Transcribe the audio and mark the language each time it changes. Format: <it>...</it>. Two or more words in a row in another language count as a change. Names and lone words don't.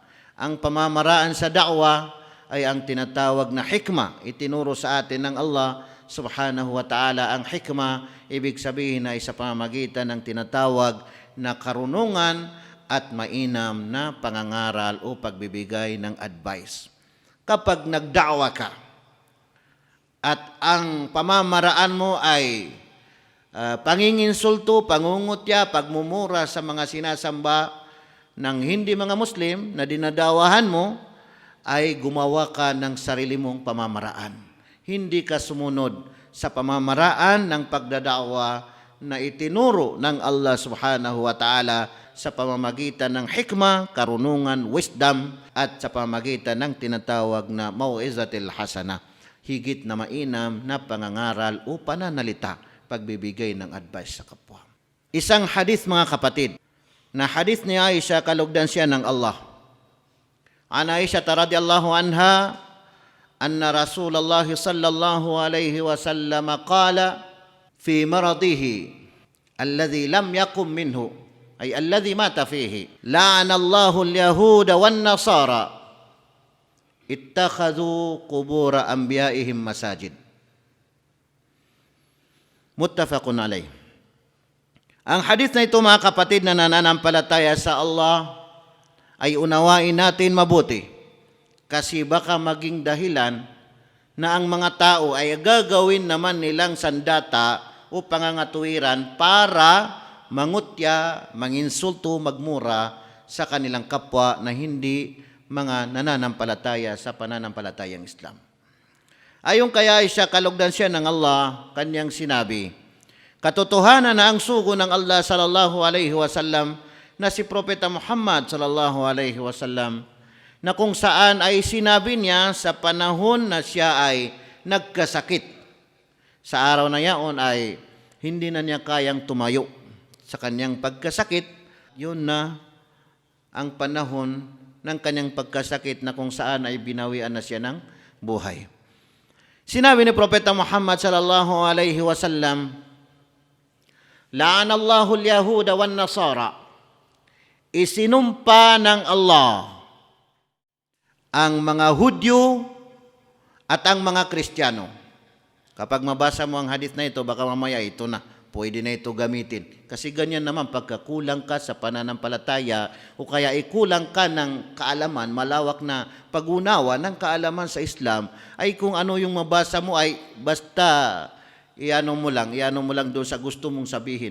<tl>Ang pamamaraan sa da'wa ay ang tinatawag na hikmah, itinuro sa atin ng Allah</tl> <ar>سبحانه وتعالى.</ar> <tl>Ang hikmah, ibig sabihin ay sa pamamagitan ng tinatawag na karunungan at mainam na pangangaral o pagbibigay ng advice. Kapag nagda'wa ka at ang pamamaraan mo ay panginginsulto, pangungutya, pagmumura sa mga sinasamba ng hindi mga Muslim na dinadawahan mo, ay gumawa ka ng sarili mong pamamaraan. Hindi ka sumunod sa pamamaraan ng pagdada'wa na itinuro ng Allah</tl> <ar>سبحانه وتعالى</ar> <tl>sa pamamagitan ng hikmah, karunungan, wisdom, at sa pamamagitan ng tinatawag na</tl> <ar>موعظة الحسنة,</ar> <tl>higit na mainam na pangangaral o pananalita, pagbibigay ng advice sa kapwa. Isang hadith, mga kapatid, na hadith ni Aisha, kalugdan siya ng Allah.</tl> <ar>عن عائشة رضي الله عنها أن رسول الله صلى الله عليه وسلم قال في مرضه الذي لم يقم منه أي الذي مات فيه لعن الله اليهود والنصارى اتخذوا قبور أنبيائهم مساجد. متفق عليه.</ar> <tl>Ang hadith na ito, mga kapatid na nananampalataya sa Allah, ay unawain natin mabuti, kasi baka maging dahilan na ang mga tao ay gagawin naman nilang sandata o pangangatuwiran para mangutya, manginsulto, magmura sa kanilang kapwa na hindi mga nananampalataya sa pananampalatayang Islam. Ayon kaya siya, kalugdan siya ng Allah, kanyang sinabi, katotohanan na ang sugo ng Allah</tl> <ar>صلى الله عليه وسلم</ar> <tl>na si Propeta Muhammad</tl> <ar>صلى الله عليه وسلم,</ar> <tl>na kung saan ay sinabi niya sa panahon na siya ay nagkasakit. Sa araw na yaon ay hindi na niya kayang tumayo sa kanyang pagkasakit. Yun na ang panahon ng kanyang pagkasakit na kung saan ay binawian na siya ng buhay. Sinabi ni Propeta Muhammad</tl> <ar>صلى الله عليه وسلم, لعن الله اليهود والنصارى,</ar> <tl>isinumpa ng Allah ang mga Hudyo at ang mga Kristiyano. Kapag mabasa mo ang hadith na ito, baka mamaya ito na, pwede na ito gamitin. Kasi ganyan naman, pagkakulang ka sa pananampalataya o kaya ikulang ka ng kaalaman, malawak na pag-unawa ng kaalaman sa Islam, ay kung ano yung mabasa mo ay basta iano mo lang doon sa gusto mong sabihin.</tl>